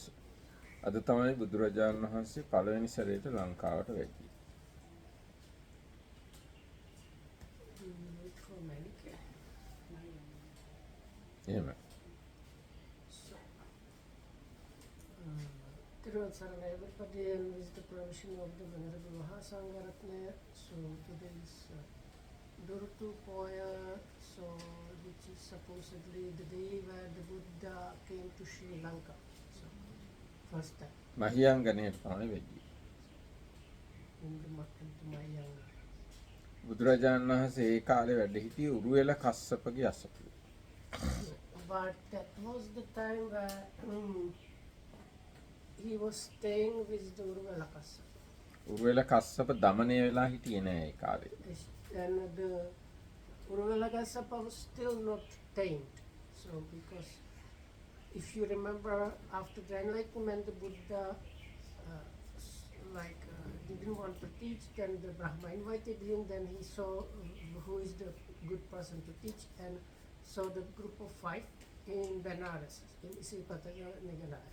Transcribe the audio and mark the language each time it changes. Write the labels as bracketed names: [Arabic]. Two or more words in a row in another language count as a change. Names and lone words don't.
[Sinhala] අද තමයි බුදුරජාණන් වහන්සේ පළවෙනි සැරේට ලංකාවට වැඩියේ. එහෙම. තෙරුවන් සරණයි, [English] everybody, and with the permission of the Venerable Mahasangaratna, so today is Durutu Poya, so which is supposedly the day where the Buddha came to Sri Lanka, so first time [Sinhala] මහියංගණයට තමයි වෙන්නේ. into my younger. බුදුරජාණන් වහන්සේ ඒ කාලේ වැඩ හිටියේ උරුවෙල කස්සපගේ අසපුව. [English] But that was the time where he was staying with the Uruvela Kassapa. [Sinhala] උරුවෙල කස්සප දමනය වෙලා හිටියේ නෑ ඒ කාලේ. [English] And the Uruvela Kassapa was still not tamed. So because if you remember after the enlightenment the Buddha didn't want to teach, then the Brahma invited him, then he saw who is the good person to teach and saw the group of 5 in Benares, in Isipataya Niganaya.